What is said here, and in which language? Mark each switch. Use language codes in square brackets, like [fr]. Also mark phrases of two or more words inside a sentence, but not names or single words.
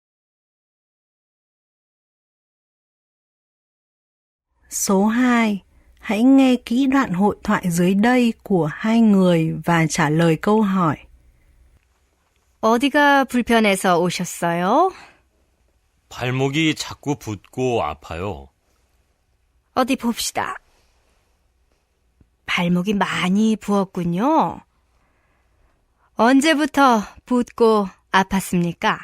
[vi] số 2. Hãy nghe kỹ đoạn hội thoại dưới đây của hai người và trả lời câu hỏi. [ko] 어디가 불편해서 오셨어요? 발목이 자꾸 붓고 아파요. 어디 봅시다. 발목이 많이 부었군요. 언제부터 붓고 아팠습니까?